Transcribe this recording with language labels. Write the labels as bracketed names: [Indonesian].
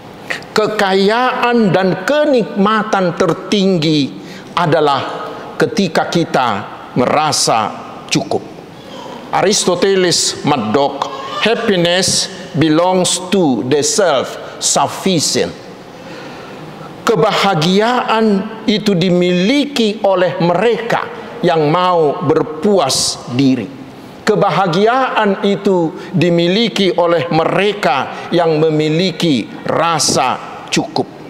[Indonesian] Kekayaan dan kenikmatan tertinggi adalah ketika kita merasa cukup. [English] Aristoteles madok, happiness belongs to the self-sufficient. [Indonesian] Kebahagiaan itu dimiliki oleh mereka yang mau berpuas diri. Kebahagiaan itu dimiliki oleh mereka yang memiliki rasa cukup.